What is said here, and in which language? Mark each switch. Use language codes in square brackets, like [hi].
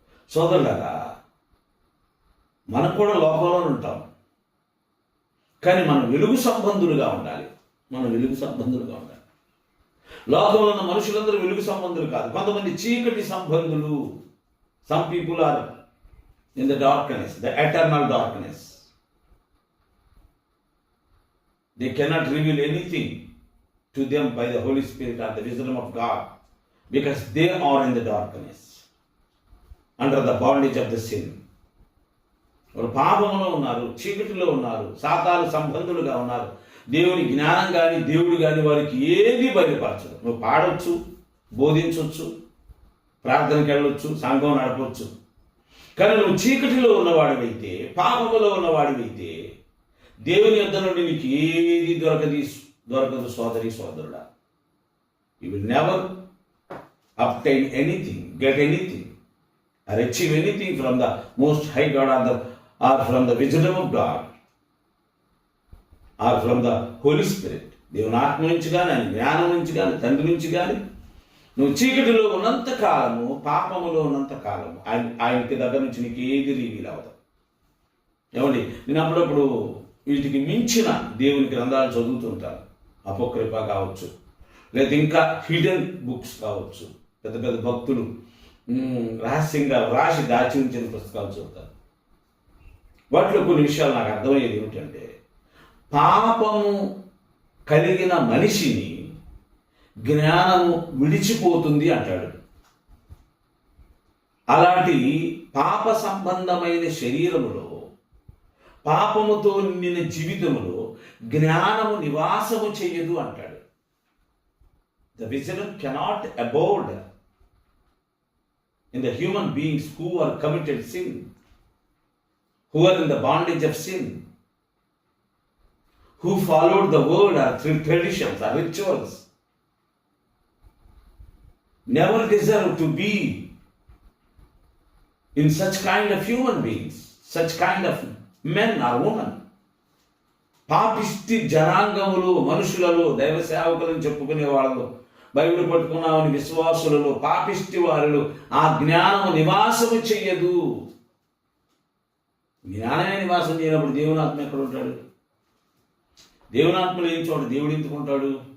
[te] సోదరులారా, మనం కూడా లోకంలోనే ఉంటాం, కానీ మనం వెలుగు సంబంధులుగా ఉండాలి. మనం వెలుగు సంబంధులుగా ఉండాలి. లోకంలో ఉన్న మనుషులందరూ వెలుగు సంబంధులు కాదు, కొంతమంది చీకటి సంబంధులు. [en] Some people are in the darkness, the eternal darkness. They cannot reveal anything to them by the Holy Spirit or the wisdom of God, because they are in the darkness, under the bondage of the sin. [te] వారు పాపంలో ఉన్నారు, చీకటిలో ఉన్నారు, సాతాను సంబంధులుగా ఉన్నారు. దేవుని జ్ఞానం కానీ దేవుడు కానీ వారికి ఏది బయలుపరచదు. నువ్వు పాడవచ్చు, బోధించవచ్చు, ప్రార్థనకి వెళ్ళొచ్చు, సంఘం నడపవచ్చు. కానీ నువ్వు చీకటిలో ఉన్నవాడివైతే, పాపములో ఉన్నవాడివైతే, దేవుని యొద్ద నుండి నీకు ఏది దొరకదు సోదరి సోదరుడా. [en] You will never obtain anything, get anything, or achieve anything from the most high God or from the wisdom of God or from the Holy Spirit. [te] దేవుని ఆత్మ నుంచి కానీ, ఆయన జ్ఞానం నుంచి కానీ, తండ్రి నుంచి కానీ, నువ్వు చీకటిలో ఉన్నంత కాలము, పాపములో ఉన్నంత కాలము ఆయనకి దగ్గర నుంచి నీకు ఏది రివీల్ అవ్వదు. ఏమండి, నేను అప్పుడప్పుడు వీటికి మించిన దేవుని గ్రంథాలు చదువుతుంటాను. అపోక్రిఫా కావచ్చు, లేదా ఇంకా [en] hidden books [te] కావచ్చు. పెద్ద పెద్ద భక్తులు రహస్యంగా రాసి దాచి ఉంచిన పుస్తకాలు చదువుతారు. వాటిలో కొన్ని విషయాలు నాకు అర్థమయ్యేది ఏమిటంటే, పాపము కలిగిన మనిషిని జ్ఞానము విడిచిపోతుంది అంటాడు. అలాంటి పాప సంబంధమైన శరీరములో, పాపముతో నిండిన జీవితములో జ్ఞానము నివాసము చేయదు అంటాడు. [en] The vision cannot abide in the human beings who are committed sin, who are in the bondage of sin, who followed the word or through traditions or rituals, never deserve to be in such kind of human beings, such kind of men or women. [te] పాపిష్టి జనాంగములు, మనుషులలో, దైవ సేవకులను చెప్పుకునే వాళ్ళు, Bible పట్టుకున్నామని విశ్వాసులలో, పాపిష్టి వారిలో ఆ జ్ఞానము నివాసము చెయ్యదు. జ్ఞానమే నివాసం చేయనప్పుడు దేవునాత్మ ఎక్కడ ఉంటాడు? దేవునాత్మ లేని చోట దేవుడు ఎందుకు ఉంటాడు?